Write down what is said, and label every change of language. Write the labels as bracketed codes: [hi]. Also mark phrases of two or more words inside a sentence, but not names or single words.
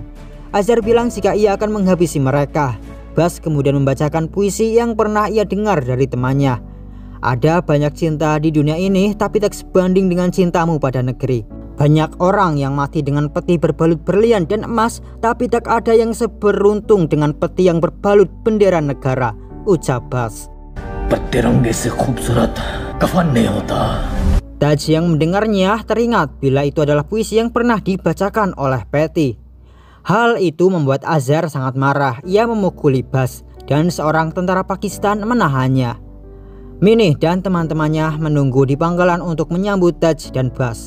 [id] Azhar bilang jika ia akan menghabisi mereka. Bas kemudian membacakan puisi yang pernah ia dengar dari temannya. Ada banyak cinta di dunia ini, tapi tak sebanding dengan cintamu pada negeri. Banyak orang yang mati dengan peti berbalut berlian dan emas, tapi tak ada yang seberuntung dengan peti yang berbalut bendera negara, ucap Bas. [hi] तिरंगे से खूबसूरत कफन नहीं होता. [id] Taj yang mendengarnya teringat bila itu adalah puisi yang pernah dibacakan oleh Patty. Hal itu membuat Azhar sangat marah. Ia memukuli Bas dan seorang tentara Pakistan menahannya. Mini dan teman-temannya menunggu di pangkalan untuk menyambut Taj dan Bas.